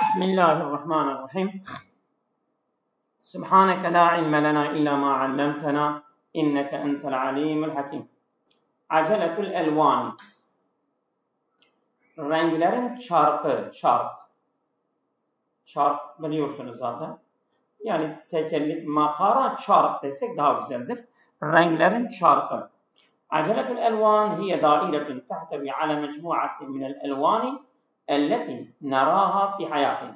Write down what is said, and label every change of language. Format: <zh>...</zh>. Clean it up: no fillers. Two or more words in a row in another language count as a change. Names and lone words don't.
<ar>بسم الله الرحمن الرحيم سبحانك لا علم لنا إلا ما علمتنا إنك أنت العليم الحكيم. عجلة الألوان.</ar> <tr>Renklerin çarkı, çark biliyorsunuz zaten. Yani tekellik, makara, çark desek daha güzeldir. Renklerin çarkı.</tr> <ar>عجلة الألوان هي دائرة تحتوي على مجموعة من الألوان التي نراها في حياتنا.</ar>